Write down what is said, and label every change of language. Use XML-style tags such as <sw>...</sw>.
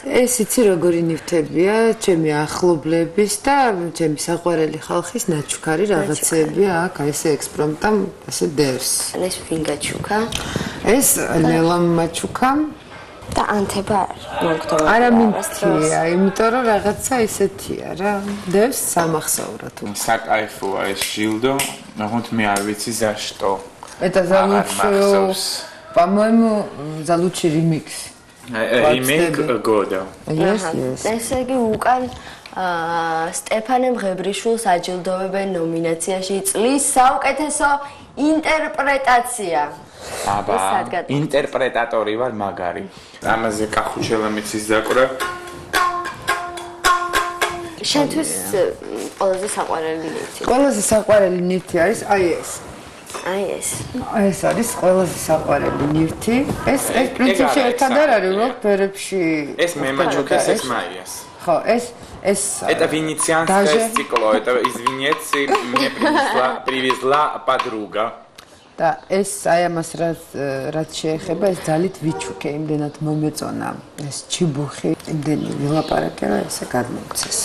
<ka>ეს იცი როგორი ნივთებია, ჩემი ახლობლების და ჩემი საყვარელი ხალხის ნაჩუქარი რაღაცებია აქ, ესე ექსპრომტამ, ესე დევს. ეს ვინ გაჩუქა? ეს ლელამ მაჩუქა და ანთება მოგდომა. არა მინთია, იმიტომ რომ რაღაცა ისეთია რა. დევს სამახსოვრად. საკაიფოა ეს ჟილდო, მაგრამ მე არ ვიცი</ka> <ru>за что. Это залучше, по-моему, залучше ремикс. Ремейк года.</ru> <en>Yes.</en> <ka>ესე იგი უკან სტეფანე მღებრიშვილს აჯილდოვებენ ნომინაციაში წლის საუკეთესო ინტერპრეტაცია. აბა, ინტერპრეტატორი ვარ მაგარი. ამაზე კახუჩელამიც ისდაკვრა. შენთვის ყველაზე საყვარელი ნივთი. ყველაზე საყვარელი ნივთი არის აი ეს. ეს არის ყველაზე საყვარელი ნივთი. ეს პრინციპში ერთად არ არის, რომ ფერებში. ეს მე მაჩუქეს ეს მაიას. ხო, ეს</ka> <ru>Это венецианское стекло. Это, извините, мне привезла подруга.</ru> <ka>და ეს აი ამას რაც შეეხება, ეს ძალით ვიჩუქე, იმდენად მომეწონა. ეს ჩიბუხი, იმდენი ვილაპარაკე, რომ ესე გადმოგცეს.</ka>